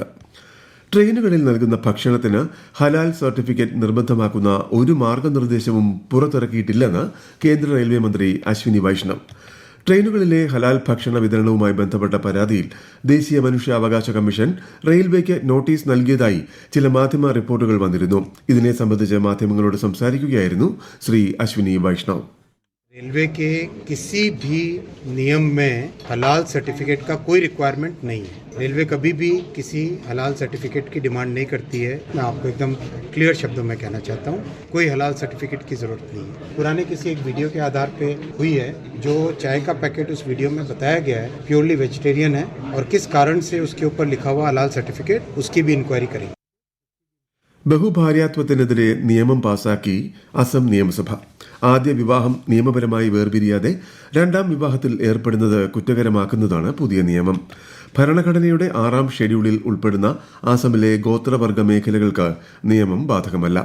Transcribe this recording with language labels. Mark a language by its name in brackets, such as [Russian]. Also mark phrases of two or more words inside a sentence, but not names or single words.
[Malayalam] ട്രെയിനുകളിൽ നൽകുന്ന ഭക്ഷണത്തിന് ഹലാൽ സർട്ടിഫിക്കറ്റ് നിർബന്ധമാക്കുന്ന ഒരു മാർഗനിർദ്ദേശവും പുറത്തിറക്കിയിട്ടില്ലെന്ന് കേന്ദ്ര റെയിൽവേ മന്ത്രി അശ്വിനി വൈഷ്ണവ്. ട്രെയിനുകളിലെ ഹലാൽ ഭക്ഷണ വിതരണവുമായി ബന്ധപ്പെട്ട പരാതിയിൽ ദേശീയ മനുഷ്യാവകാശ കമ്മീഷൻ റെയിൽവേക്ക് നോട്ടീസ് നൽകിയതായി ചില മാധ്യമ റിപ്പോർട്ടുകൾ വന്നിരുന്നു. ഇതിനെ സംബന്ധിച്ച് മാധ്യമങ്ങളോട് സംസാരിക്കുകയായിരുന്നു ശ്രീ അശ്വിനി വൈഷ്ണവ്. [Hindi] रेलवे के किसी भी नियम में हलाल सर्टिफिकेट का कोई रिक्वायरमेंट नहीं है। रेलवे कभी भी किसी हलाल सर्टिफिकेट की डिमांड नहीं करती है। मैं आपको एकदम क्लियर शब्दों में कहना चाहता हूँ, कोई हलाल सर्टिफिकेट की ज़रूरत नहीं है। पुराने किसी एक वीडियो के आधार पे हुई है, जो चाय का पैकेट उस वीडियो में बताया गया है [English] purely vegetarian [Hindi] है और किस कारण से उसके ऊपर लिखा हुआ हलाल सर्टिफिकेट, उसकी भी इंक्वायरी करेंगे। [Malayalam] ബഹുഭാര്യാത്വത്തിനെതിരെ നിയമം പാസാക്കി അസം നിയമസഭ. ആദ്യ വിവാഹം നിയമപരമായി വേർപിരിയാതെ രണ്ടാം വിവാഹത്തിൽ ഏർപ്പെടുന്നത് കുറ്റകരമാക്കുന്നതാണ് പുതിയ നിയമം. ഭരണഘടനയുടെ 6ാം ഷെഡ്യൂളിൽ ഉൾപ്പെടുന്ന ആസമിലെ ഗോത്രവർഗ മേഖലകൾക്ക് നിയമം ബാധകമല്ല.